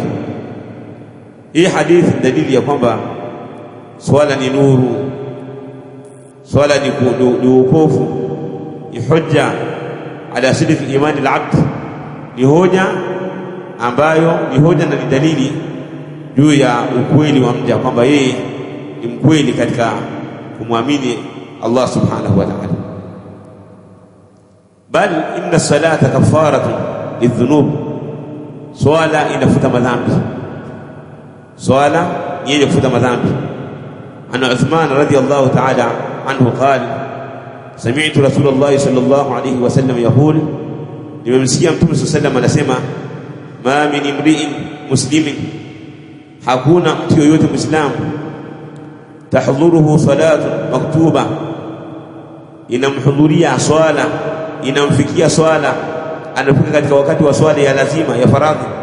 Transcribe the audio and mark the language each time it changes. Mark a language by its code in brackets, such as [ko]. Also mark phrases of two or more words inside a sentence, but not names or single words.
[sw] Hii hadithi dalili ya kwamba swala ni nuru, swala ni upofu, ni [ar] حجة على صدق إيمان العبد, [sw] ni hoja ambayo ni hoja na ni dalili juu ya ukweli wa mja, kwamba yeye ni mkweli katika kumwamini Allah [ar] سبحانه وتعالى. بل إن الصلاة كفارة للذنوب, [sw] swala inafuta madhambi, swala ni yenye kufuta madhambi. [ar] عن عثمان رضي الله تعالى عنه قال سمعت رسول الله صلى الله عليه وسلم يقول, [sw] nimemsikia Mtume [ar] صلى الله عليه وسلم [sw] anasema, [ar] ما من امرئ مسلم, [sw] hakuna mtu yoyote muislamu, [ar] تحضره صلاة مكتوبة, [sw] inamhudhuria swala, inamfikia swala, anafika katika wakati wa swala ya lazima ya faradhi,